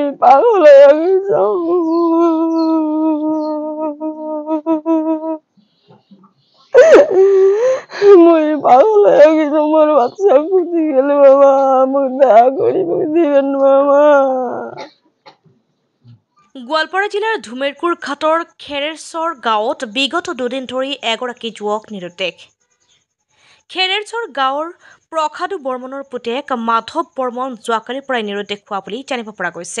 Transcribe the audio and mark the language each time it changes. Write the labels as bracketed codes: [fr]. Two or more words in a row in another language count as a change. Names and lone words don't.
[bn] পাগল হয়ে গেছি মুই পাগল হয়ে গেছি মোর বাচ্চা খুঁজি গেলে বাবা মুখ দয়া করি মুখ দিবেন বাবা [as] গোৱালপাৰা জিলাৰ ধুমেৰকুৰ ঘাটৰ খেৰেৰচৰ গাঁৱত বিগত দুদিন ধৰি এগৰাকী যুৱক নিৰুদ্দেশ। খেৰেৰচৰ গাঁৱৰ প্ৰসাদু বৰ্মনৰ পুতেক মাধৱ বৰ্মন যোৱাকালিৰ পৰাই নিৰুদ্দেশ হোৱা বুলি জানিব পৰা গৈছে।